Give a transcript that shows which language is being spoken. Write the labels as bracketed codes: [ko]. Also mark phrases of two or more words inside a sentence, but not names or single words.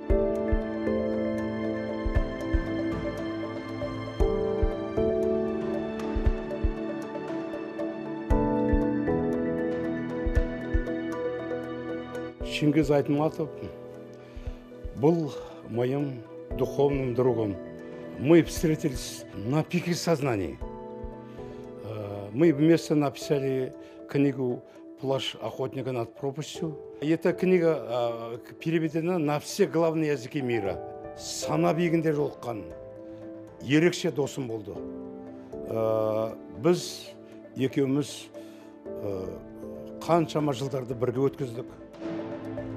[ru] Чингиз Айтматов был моим духовным другом. Мы встретились на пике сознания. Мы вместе написали книгу «Плащ охотника над пропастью». Эта книга переведена на все главные языки мира. [kk] Сана биігінде жолыққан ерекше досым болды. Біз екеуміз қаншама жылдарды бірге өткіздік.